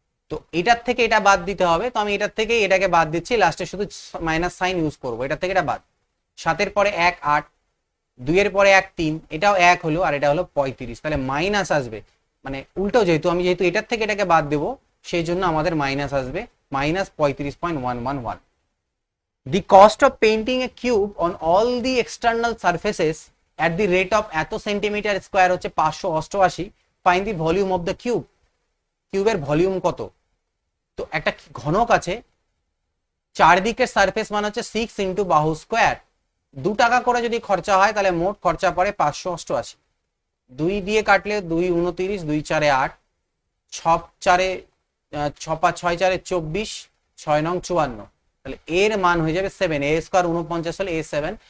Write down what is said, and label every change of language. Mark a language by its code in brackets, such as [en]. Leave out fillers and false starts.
[bn] তো এটার থেকে এটা বাদ দিতে হবে, তো আমি এটার থেকে এটাকে বাদ দিচ্ছি, লাস্টে শুধু মাইনাস সাইন ইউজ করবো, এটার থেকে এটা বাদ। 7 এর পরে 1 8, 2 এর পরে 1 3, এটাও 1 হলো, আর এটা হলো 35, তাহলে মাইনাস আসবে, মানে উল্টো, যেহেতু এটার থেকে এটাকে বাদ দেবো সেই জন্য আমাদের মাইনাস আসবে, -35.111। [en] The cost of painting a cube on all the external surfaces at the rate of [bn] এত সেন্টিমিটার স্কয়ার হচ্ছে [en] 588, find the volume of the cube, [bn] কিউবের ভলিউম কত। তো একটা ঘনক আছে, চারদিকের সারফেস মান হচ্ছে 6 × বাহু স্কয়ার, 2 টাকা করে যদি খরচা হয় তাহলে মোট খরচা পড়ে 588, 2 দিয়ে কাটলে 2 29, 2 4 8, 6 4 6 5 6 4 24, 6 9 54, তাহলে এর মান হয়ে যাবে 7, a স্কয়ার 49 হলে a7।